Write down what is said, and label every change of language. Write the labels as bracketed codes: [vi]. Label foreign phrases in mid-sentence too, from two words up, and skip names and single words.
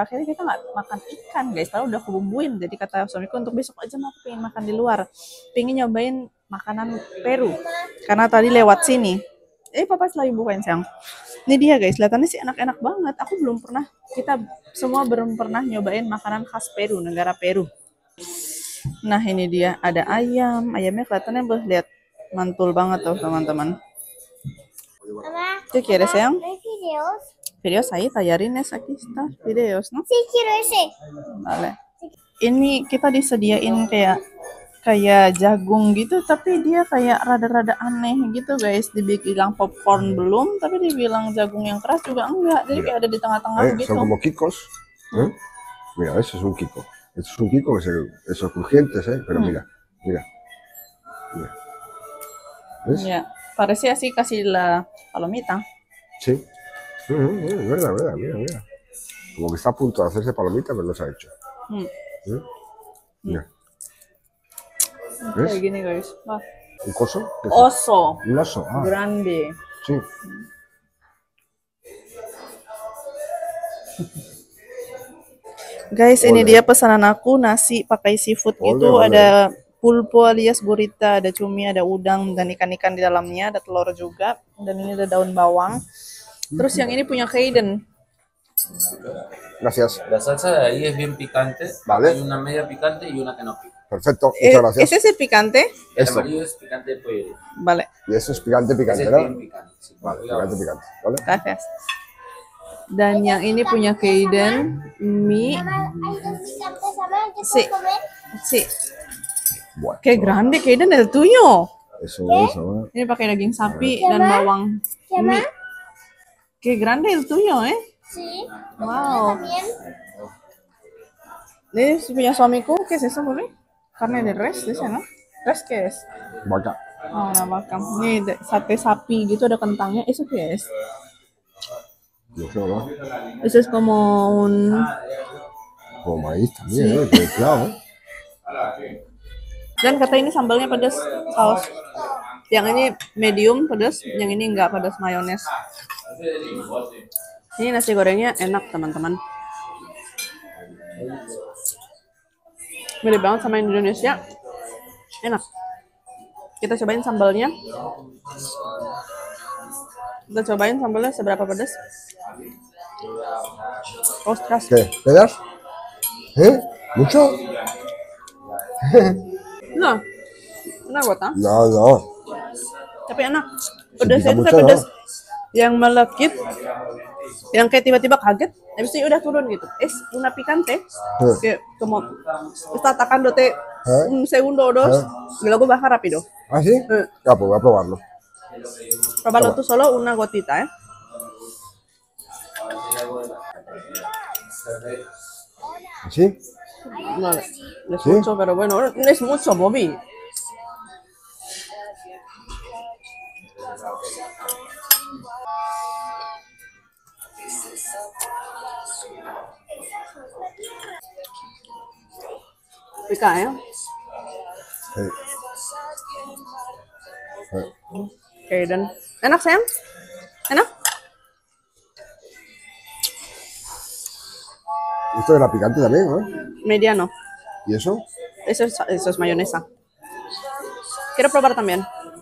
[id] Akhirnya kita nggak makan ikan guys, padahal udah aku bumbuin. Jadi kata suamiku untuk besok aja aku pengen makan di luar, pengen nyobain makanan Peru karena tadi lewat sini. Papa lagi bukain sayang. Ini dia guys, kelihatannya sih enak-enak banget. Aku belum pernah, kita semua belum pernah nyobain makanan khas Peru, negara Peru. Nah ini dia, ada ayamnya kelihatannya lihat mantul banget tuh teman-teman. [es] ¿Qué quieres, sayang? Videos. Videos ahí, tallarines, aquí está, videos, ¿no? Sí, quiero ese. Vale. [id] Ini kita disediain kayak jagung gitu, tapi dia kayak rada-rada aneh gitu, guys. Dibilang popcorn belum, tapi dibilang jagung yang keras juga enggak. Jadi kayak ada di tengah-tengah gitu. [es] Son como kikos. Mira, eso es un kiko. Esto es un kiko esos crujientes, pero mira. ¿Ves? Ya, parecía así casi la palomita. Sí. Verdad, mira. Como que está a punto de hacerse palomita, pero no se ha hecho. Mira. ¿Ves? [id] Kayak gini guys. Wah. [es] ¿Un coso? Oso. Un oso. Grande. Sí. [id] Guys, ini dia pesanan aku, nasi pakai seafood gitu, ada pulpo alias gurita, ada cumi, ada udang, dan ikan-ikan di dalamnya, ada telur juga, dan ini ada daun bawang. Terus yang ini punya Kaiden. [es] Gracias. La salsa de ahí es bien picante. Vale. Hay una media picante y una que no pica. Perfecto, muchas gracias. ¿Ese es el picante? El Esto. amarillo es picante de pollo. Vale, Y eso es picante, Ese es ¿no? bien picante. Sí, Vale, cuidado. picante. ¿Vale? gracias. [id] Dan yang ini punya Kaiden, mie. [es] Mamá, hay dos picantes, mamá, ¿te Sí. puedo comer? Sí. Bueno, Qué grande, Kaiden, el tuyo. eso es, ¿no? [id] Ini pakai daging sapi dan bawang mie. [es] Qué grande el tuyo, ¿eh? Sí. Wow. También. [id] Ini punya suamiku, [es] ¿qué es eso, Bobby? Carne de res, dice, ¿no? ¿Res qué es? Vaca. Oh, una vaca. [id] Ini sate sapi gitu ada kentangnya. ¿Eso qué es? No sé, ¿no? Eso es como un... Como maíz también, claro. Dan kata ini sambalnya pedas, saus. Yang ini medium pedas, yang ini enggak pedas mayones. Ini nasi gorengnya enak teman-teman. Mirip banget sama Indonesia. Enak. Kita cobain sambalnya. Kita cobain sambalnya seberapa pedas. [es] Ostras. ¿Qué? ¿Pedas? ¿Eh? ¿Mucho? [id] No. Enak gota. [es] No, no. [id] Tapi enak. Pedasnya itu [es] mucho, [id] pedas. Yang melekit. Yang kayak tiba-tiba kaget. Habis itu udah turun gitu. [es] Es una picante. Que como está atacándote un segundo o dos. Y luego baja rápido. ¿Ah, sí? Ya, pues voy a probarlo. Probalo tú solo una gotita, ¿eh? ¿Sí? No, es mucho, pero bueno, no es mucho, Bobby. Pica, ¿eh? Sí. [id] Oke, dan enak sayang? Enak? [es] Esto era picante también, ¿no? Mediano. ¿Y eso? Eso es mayonesa. Quiero probar también.